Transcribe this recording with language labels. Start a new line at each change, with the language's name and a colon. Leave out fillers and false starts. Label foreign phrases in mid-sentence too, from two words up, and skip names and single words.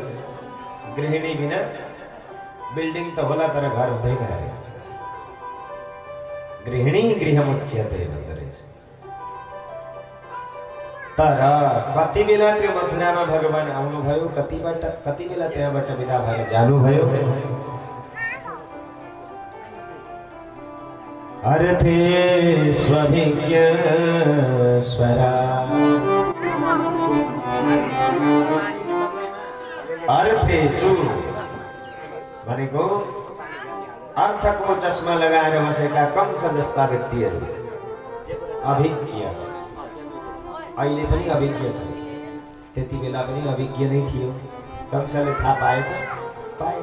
Nepali: गृहिणी बिना बिल्डिङ त होला तर घर हुँदैन अरे।
Sanskrit: गृहिणी गृहमुच्यते
Nepali: भन्दो रहेछ। तर कति बेला त्यो मथुरामा भगवान आउनुभयो, कति बेला त्यहाँबाट विदा भएर जानुभयो।
Sanskrit: अर्थे स्वभिज्ञ स्वरा,
Nepali: अर्थेषु भनेको अर्थको चस्मा लगाएर बसेका कंस जस्ता व्यक्तिहरू अभिज्ञ। अहिले पनि अभिज्ञ छ, त्यति बेला पनि अभिज्ञ नै थियो। कंसले थाहा पाए त पाएन।